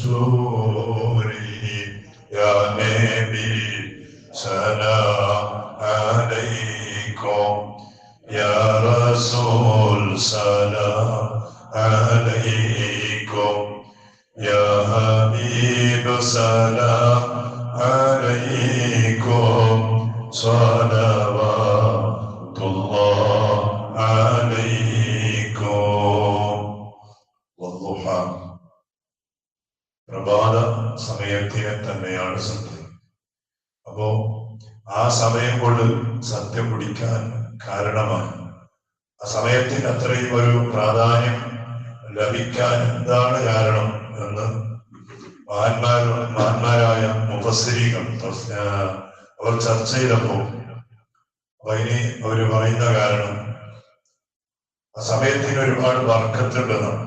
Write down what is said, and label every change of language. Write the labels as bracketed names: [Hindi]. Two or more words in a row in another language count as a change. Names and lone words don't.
[Arabic] رسوله يا نبي سلام عليكم يا رسول سلام عليكم يا حبيب سلام عليكم صلوات الله عليكم والضحى [Malayalam] പ്രഭാത സമയത്തിനെ തന്നെയാണ് സത്യം. അപ്പോ ആ സമയം കൊണ്ട് സത്യം പിടിക്കാൻ കാരണമാണ്. ആ സമയത്തിന് അത്രയും ഒരു പ്രാധാന്യം ലഭിക്കാൻ എന്താണ് കാരണം എന്ന് മഹാന്മാരായ മുഫസ്സിരീങ്ങൾ അവർ ചർച്ച ചെയ്തപ്പോൾ അതിന് അവര് പറയുന്ന കാരണം ആ സമയത്തിന് ഒരുപാട് ബർക്കത്തുണ്ടെന്നാണ്.